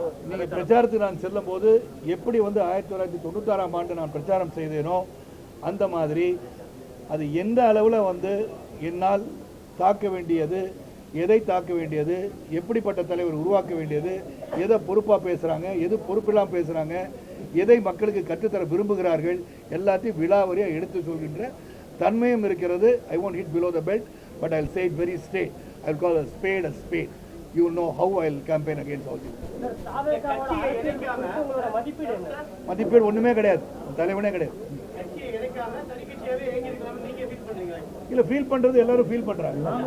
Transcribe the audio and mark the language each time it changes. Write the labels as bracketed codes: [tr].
[ta] நீங்க பிரச்சாரத்துக்கு நான் செல்லும் போது எப்படி வந்து 1996ஆம் ஆண்டு நான் பிரச்சாரம் செய்தேனோ அந்த மாதிரி அது எந்த அளவில் வந்து என்னால் தாக்க வேண்டியது, எதை தாக்க வேண்டியது, எப்படிப்பட்ட தலைவர் உருவாக்க வேண்டியது, எதை பொறுப்பாக பேசுகிறாங்க, எது பொறுப்பில்லாமல் பேசுகிறாங்க, எதை மக்களுக்கு கற்றுத்தர விரும்புகிறார்கள், எல்லாத்தையும் விலாவரியாக எடுத்து சொல்கின்ற தன்மையும் இருக்கிறது. [en] I won't hit below the belt, but I'll say it very straight. I'll call a spade a spade. You will know how I'll campaign against all this. [ta] உங்களோட மதிப்பீடு என்ன? மதிப்பீடு ஒன்றுமே கிடையாது, தலைவனே கிடையாது. கட்சியை இணைக்காம தனிக்கட்சியாவே இயங்கி இருக்கலாம்னு நீங்க ஃபீல் பண்றீங்களா? இல்லை, ஃபீல் பண்ணுறது எல்லாரும் ஃபீல் பண்ணுறாங்க.